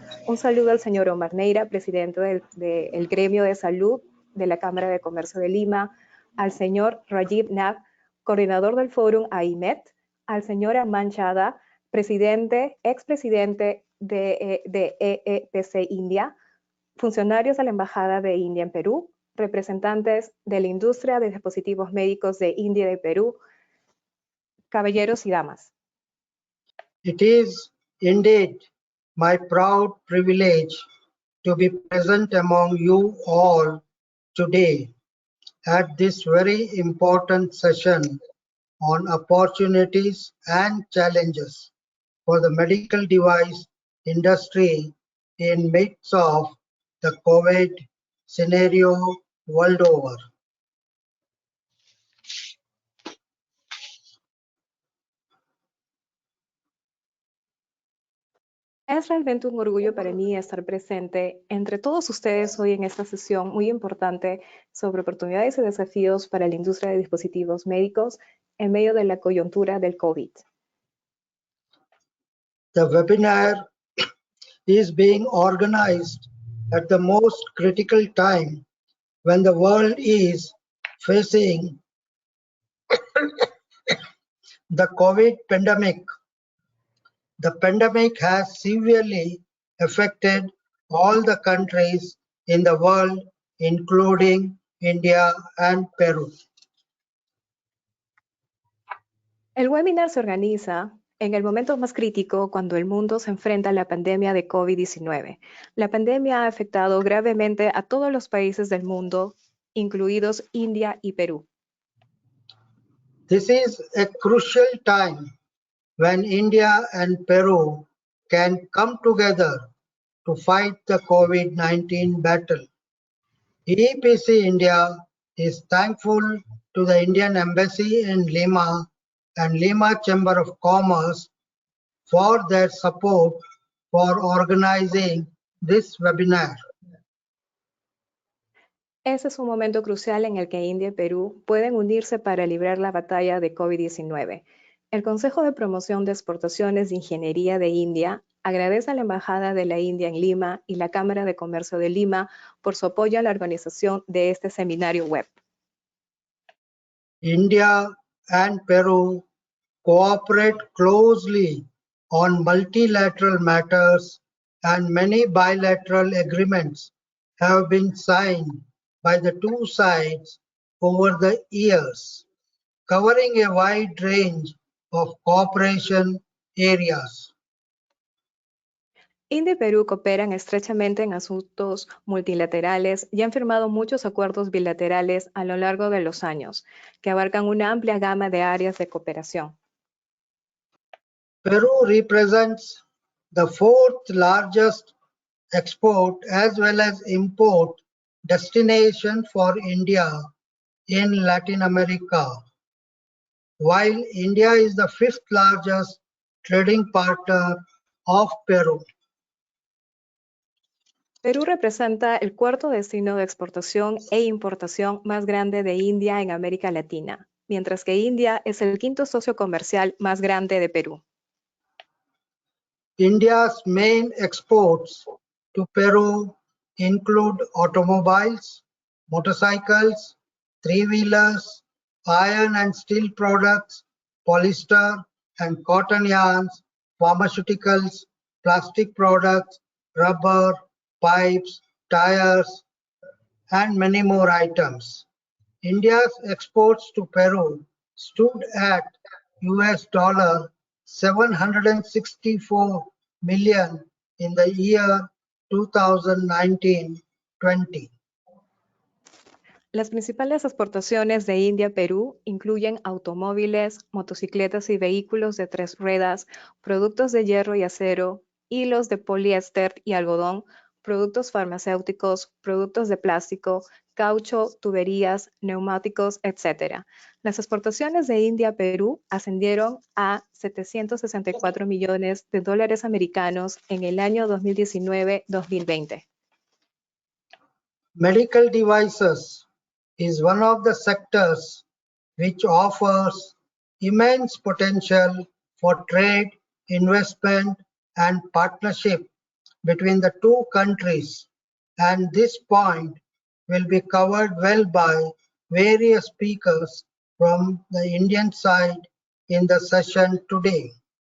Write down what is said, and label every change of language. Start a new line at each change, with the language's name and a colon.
Spanish: Un saludo al señor Omar Neira, presidente del Gremio de Salud de la Cámara de Comercio de Lima, al señor Rajiv Nath, coordinador del Fórum AIMED, al señor Aman Chadda, expresidente de EEPC India, funcionarios de la Embajada de India en Perú, representantes de la industria de dispositivos médicos de India y de Perú, caballeros y damas.
English: it is indeed my proud privilege to be present among you all today at this very important session on opportunities and challenges for the medical device industry in midst of the COVID scenario world over.
Spanish: Es realmente un orgullo para mí estar presente entre todos ustedes hoy en esta sesión muy importante sobre oportunidades y desafíos para la industria de dispositivos médicos en medio de la coyuntura del COVID.
English: The webinar is being organized at the most critical time when the world is facing the COVID pandemic. The pandemic has severely affected all the countries in the world, including India and Peru.
Spanish: El webinar se organiza en el momento más crítico cuando el mundo se enfrenta a la pandemia de COVID-19. La pandemia ha afectado gravemente a todos los países del mundo, incluidos India y Perú.
English: This is a crucial time when India and Peru can come together to fight the COVID-19 battle. EPC India is thankful to the Indian Embassy in Lima and Lima Chamber of Commerce for their support for organizing this webinar.
Spanish: Ese es un momento crucial en el que India y Perú pueden unirse para librar la batalla de COVID-19. El Consejo de Promoción de Exportaciones de Ingeniería de India agradece a la Embajada de la India en Lima y la Cámara de Comercio de Lima por su apoyo a la organización de este seminario web.
English: India and Peru cooperate closely on multilateral matters, and many bilateral agreements have been signed by the two sides over the years, covering a wide range of cooperation areas.
Spanish: India y Perú cooperan estrechamente en asuntos multilaterales y han firmado muchos acuerdos bilaterales a lo largo de los años, que abarcan una amplia gama de áreas de cooperación.
English: Peru represents the fourth largest export as well as import destination for India in Latin America, while India is the fifth largest trading partner of Peru.
Spanish: Perú representa el cuarto destino de exportación e importación más grande de India en América Latina, mientras que India es el quinto socio comercial más grande de Perú.
English: India's main exports to Peru include automobiles, motorcycles, three-wheelers, iron and steel products, polyester and cotton yarns, pharmaceuticals, plastic products, rubber, pipes, tires, and many more items. India's exports to Peru stood at $764 million in the year 2019-20.
Spanish: Las principales exportaciones de India a Perú incluyen automóviles, motocicletas y vehículos de tres ruedas, productos de hierro y acero, hilos de poliéster y algodón, productos farmacéuticos, productos de plástico, caucho, tuberías, neumáticos, etc. Las exportaciones de India a Perú ascendieron a $764 millones americanos en el año 2019-2020.
English: Medical devices is one of the sectors which offers immense potential for trade, investment, and partnership between the two countries, and this point will be covered well by various speakers from the Indian side in the session today.